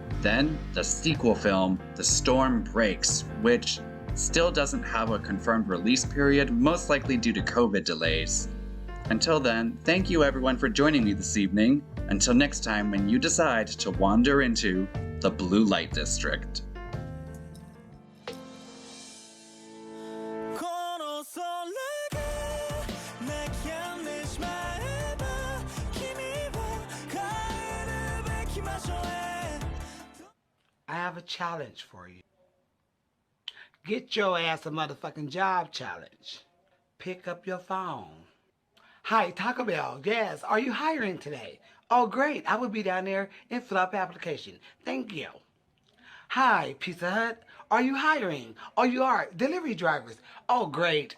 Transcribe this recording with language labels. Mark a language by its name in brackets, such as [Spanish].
[English] Then the sequel film, The Storm Breaks, which still doesn't have a confirmed release period, most likely due to COVID delays. Until then, thank you everyone for joining me this evening. Until next time when you decide to wander into the Blue Light District. [Japanese] この空が泣き止んでしまえば君は帰るべき場所へ [English] I have a challenge for you. Get your ass a motherfucking job challenge. Pick up your phone. Hi, Taco Bell. Yes, are you hiring today? Oh, great. I will be down there and fill out the application. Thank you. Hi, Pizza Hut. Are you hiring? Oh, you are. Delivery drivers. Oh, great.